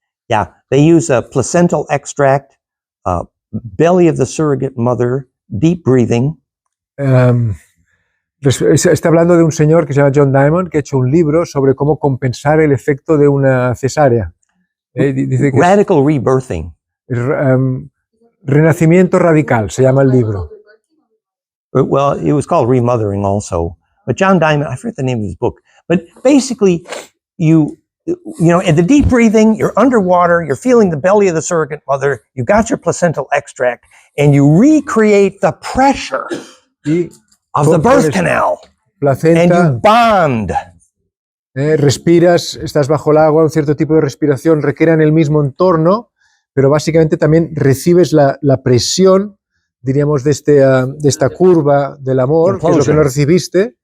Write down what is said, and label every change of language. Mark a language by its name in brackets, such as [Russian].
[English] Yeah, they use a placental extract, belly of the surrogate mother, deep breathing. [Spanish] está hablando de un señor que se llama John Diamond que ha hecho un libro sobre cómo compensar el efecto de una cesárea. Dice que [English] Radical rebirthing. [Spanish] Renacimiento radical se llama el libro. [English] Well, it was called remothering also. But John Diamond, I forget the name of his book. But basically, you know, in the deep breathing, you're underwater, you're feeling the belly of the surrogate mother, you got your placental extract, and you recreate the pressure of the birth canal. Placenta, and you bond. [Spanish] Respiras, estás bajo el agua, un cierto tipo de respiración recrean el mismo entorno, pero básicamente también recibes la presión, diríamos, de esta curva del amor, que es lo que no recibiste.